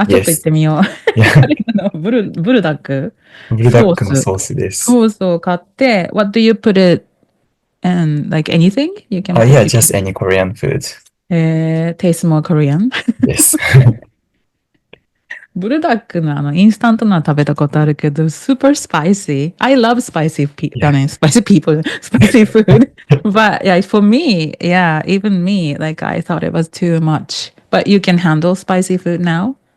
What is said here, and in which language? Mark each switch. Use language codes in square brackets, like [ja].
[ja] ちょっと行ってみよう。 [en] Yeah. [ja] ブルダックブルダックのソースです。ソースを買って、 [en] what do you put it in? Like anything? You can Yeah, just any Korean food. Taste more Korean? Yes. [ja] ブルダックのインスタントな食べたことあるけど、 [en] super spicy. I love spicy spicy people, spicy food. But yeah, for me, yeah, even me, like I thought it was too much. But you can handle spicy food now?